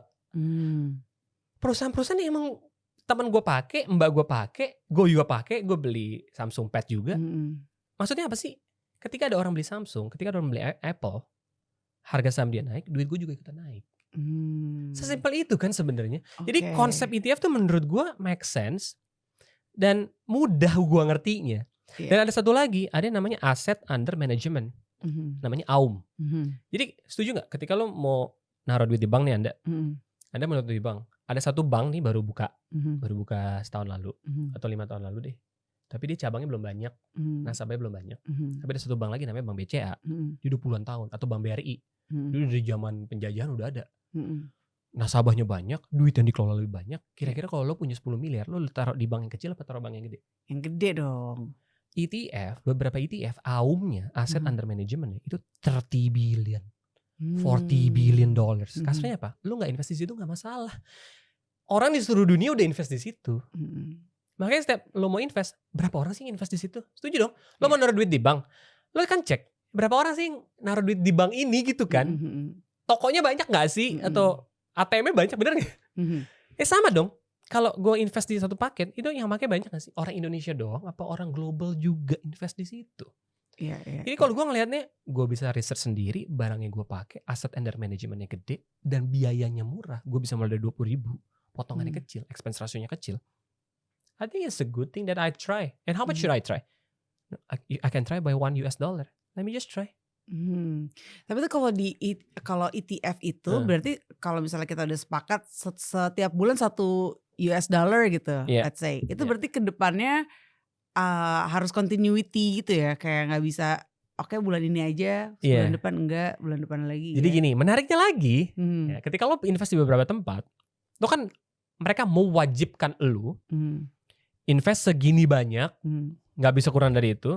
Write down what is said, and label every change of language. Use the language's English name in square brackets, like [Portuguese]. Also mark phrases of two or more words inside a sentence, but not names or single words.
[Indonesian] Perusahaan-perusahaan yang emang teman gue pakai, mbak gue pakai, gue juga pakai. Gue beli Samsung Pad juga. Maksudnya apa sih? Ketika ada orang beli Samsung, ketika ada orang beli Apple, harga saham dia naik, duit gue juga ikutan naik. Sesimpel itu kan sebenarnya. Jadi konsep ETF tuh menurut gue [English] make sense [Indonesian] dan mudah gue ngertinya. Dan ada satu lagi, ada yang namanya [English] asset under management, [Indonesian] namanya AUM. Jadi setuju nggak? Ketika lo mau naruh duit di bank nih Anda mau naruh duit di bank. Ada satu bank nih baru buka setahun lalu atau 5 tahun lalu deh. Tapi dia cabangnya belum banyak, nasabahnya belum banyak. Tapi ada satu bank lagi namanya Bank BCA, dia udah puluhan tahun, atau Bank BRI. Dulu dari zaman penjajahan udah ada. nasabahnya banyak, duit yang dikelola lebih banyak. Kira-kira kalau lo punya 10 miliar, lo taruh di bank yang kecil apa taruh bank yang gede? Yang gede dong. ETF, beberapa ETF, AUM-nya, [English] Asset Under Management-nya [Indonesian] itu [English] 30 billion. 40 billion dollars. [Indonesian] Kasarnya apa? Lu gak invest di situ gak masalah. Orang di seluruh dunia udah invest di situ. Makanya setiap lo mau invest, berapa orang sih yang invest di situ? Setuju dong? Lo mau naruh duit di bank, lo kan cek berapa orang sih yang naruh duit di bank ini gitu kan? Tokonya banyak gak sih? Atau ATM-nya banyak, bener gak? Sama dong. Kalau gue invest di satu paket, itu yang pakai banyak gak sih? Orang Indonesia doang apa orang global juga invest di situ? Jadi kalau gue ngelihatnya, gue bisa research sendiri, barangnya gue pakai, [English] asset under managementnya [Indonesian] gede, dan biayanya murah. Gue bisa mulai dari 20.000, potongannya kecil, [English] expense ratio-nya [Indonesian] kecil. [English] I think it's a good thing that I try. And how much should I try? I can try by $1. Let me just try. [Indonesian] Tapi tuh kalau ETF itu berarti kalau misalnya kita udah sepakat setiap bulan $1 gitu, [English] let's say, [Indonesian] itu berarti kedepannya harus continuity gitu ya, kayak nggak bisa oke, bulan ini aja, bulan depan enggak, bulan depan lagi. Jadi gini, menariknya lagi, ya, ketika lo invest di beberapa tempat, lo kan mereka mewajibkan lo invest segini banyak, nggak bisa kurang dari itu.